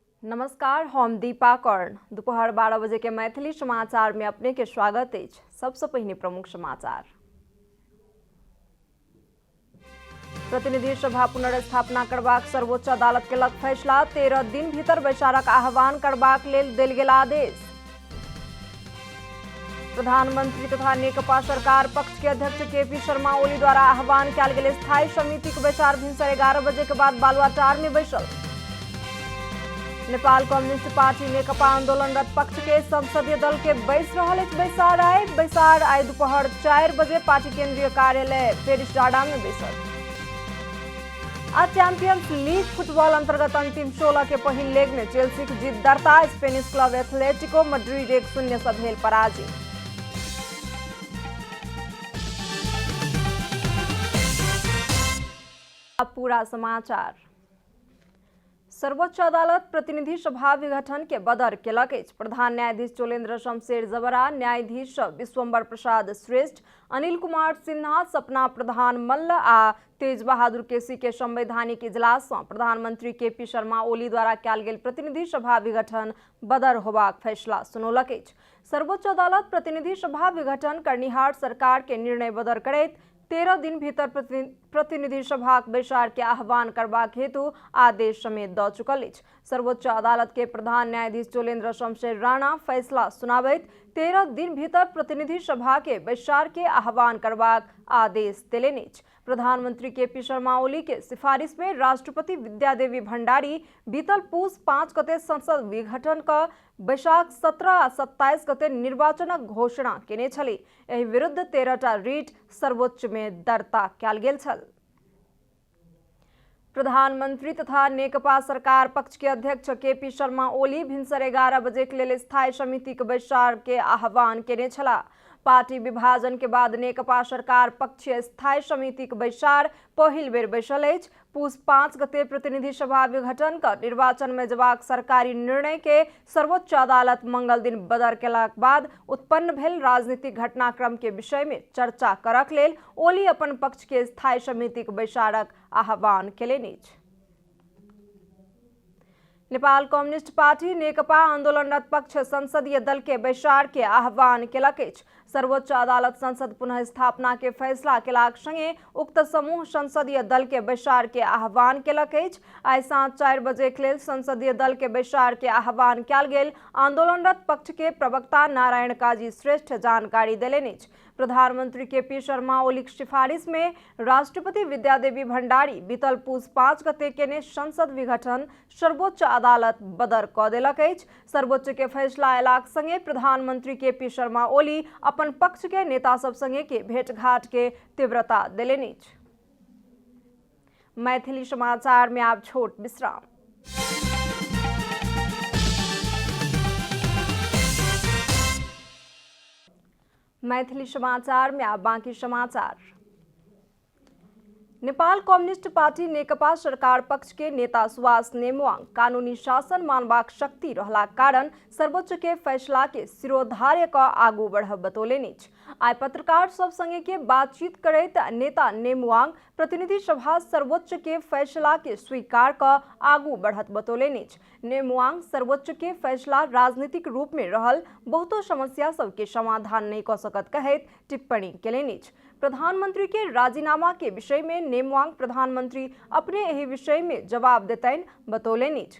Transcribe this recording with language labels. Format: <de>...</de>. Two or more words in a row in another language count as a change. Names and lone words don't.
<mai>नमस्कार, हम दीपा कर्ण। दोपहर 12 बजे के मैथिली समाचार में अपने के स्वागत है। सबसे पहले प्रमुख समाचार। प्रतिनिधि सभा पुनर्स्थापना करबाक सर्वोच्च अदालत के लग फैसला। 13 दिन भीतर बैसारक आह्वान करबाक लेल देल गेल आदेश। प्रधानमंत्री तथा नेकपा सरकार पक्ष के अध्यक्ष केपी शर्मा ओली द्वारा आह्वान कयल गेल स्थायी समिति के बैसार भिनसर 11 बजे के बाद बालुआटार में बैसल। नेपाल कम्युनिस्ट पार्टी नेकपा आंदोलनरत पक्ष के संसदीय दल के बैस रहल अछि बैसार आइ दोपहर 4 बजे पार्टी केंद्रीय कार्यालय पेरिस डाँडा में बैसल। आ चैंपियंस लीग फुटबॉल अंतर्गत अंतिम 16 के पहिल लेग में चेल्सी की जीत दर्ता। स्पेनिश क्लब एथलेटिको मैड्रिड 1-0 से भेल पराजित। अब पूरा समाचार। सर्वोच्च अदालत प्रतिनिधि सभा विघटन के बदर केलक अछि। प्रधान न्यायाधीश चोलेन्द्र शमशेर जबरा, न्यायाधीश विश्वम्बर प्रसाद श्रेष्ठ, अनिल कुमार सिन्हा, सपना प्रधान मल्ल आ तेज बहादुर केसी के संवैधानिक इजलास में प्रधानमंत्री केपी शर्मा ओली द्वारा कयल गेल प्रतिनिधि सभा विघटन बदर होबाक फैसला सुनौलक अछि। सर्वोच्च अदालत प्रतिनिधि सभा विघटन करनिहार सरकार के निर्णय बदर करैत 13 दिन भीतर प्रतिनिधि सभाक बैसार के आह्वान करबाक हेतु आदेश समेत द चुकल अछि। सर्वोच्च अदालत के प्रधान न्यायाधीश चोलेन्द्र शमशेर राणा फैसला सुनाबैत 13 दिन भीतर प्रतिनिधि सभा के बैसार के आह्वान करबाक आदेश देलनि अछि। प्रधानमंत्री केपी शर्मा ओली के सिफारिश में राष्ट्रपति विद्यादेवी भंडारी बीतल पूस 5 गते संसद विघटन का बैसाख 17 आ 27 गते निर्वाचनक घोषणा केने छली। एहि विरुद्ध 13टा रीट सर्वोच्च में दर्ता कयल गेल छल। प्रधानमंत्री तथा नेकपा सरकार पक्ष के अध्यक्ष केपी शर्मा ओली भिनसर 11 बजे के लेल स्थायी समिति के बैसार के आह्वान केने छला। पार्टी विभाजन के बाद नेकपा सरकार पक्षीय स्थायी समिति के बैसार पहिल बेर बैसल अछि। पूस 5 गते प्रतिनिधि सभा विघटन का निर्वाचन में जबाक सरकारी निर्णय के सर्वोच्च अदालत मंगल दिन बदर केलाक बाद उत्पन्न भेल राजनीतिक घटनाक्रम के विषय में चर्चा करक लेल ओली अपन पक्ष के स्थायी समिति के बैसारक आह्वान केलनि अछि। नेपाल कम्युनिस्ट पार्टी नेकपा आंदोलनरत पक्ष संसदीय दल के बैसार के आह्वान केलक अछि। सर्वोच्च अदालत संसद पुनः स्थापना के फैसला केलाक संगे उक्त समूह संसदीय दल के बैसार के आह्वान केलक अछि। आइ सांझ 4 बजे के लेल संसदीय दल के बैसार के आह्वान कयल गेल आंदोलनरत पक्ष के प्रवक्ता नारायण काजी श्रेष्ठ जानकारी देलनि अछि। प्रधानमंत्री केपी शर्मा ओली की सिफारिश में राष्ट्रपति विद्यादेवी भंडारी बीतल पूस 5 गते केने संसद विघटन सर्वोच्च अदालत बदर क देलक अछि। सर्वोच्च के फैसला अयलाक संगे प्रधानमंत्री केपी शर्मा ओली अपन पक्ष के नेता सब संगे के भेंटघाट के तीव्रता देलनि अछि। मैथिली समाचार में आप छोट विश्राम। मैथिली समाचार में आप बाकी समाचार। नेपाल कम्युनिस्ट पार्टी नेकपा सरकार पक्ष के नेता सुभाष नेमुवाङ कानूनी शासन मानबाक शक्ति रहला कारण सर्वोच्च के फैसला के सिरोधार्य का आगू बढ़ब बतौलनि अछि। आइ पत्रकार सब संगे के बातचीत करैत नेता नेमुवाङ प्रतिनिधि सभा सर्वोच्च के फैसला के स्वीकार का आगू बढ़त बतौलनि अछि। नेमुवाङ सर्वोच्च के फैसला राजनीतिक रूप में रहल बहुतो समस्या सब के समाधान नहीं क सकत कहैत टिप्पणी केलनि अछि। प्रधानमंत्री के राजीनामा के विषय में नेमुवाङ प्रधानमंत्री अपने यही विषय में जवाब देतैन बतौलनि अछि।</mai>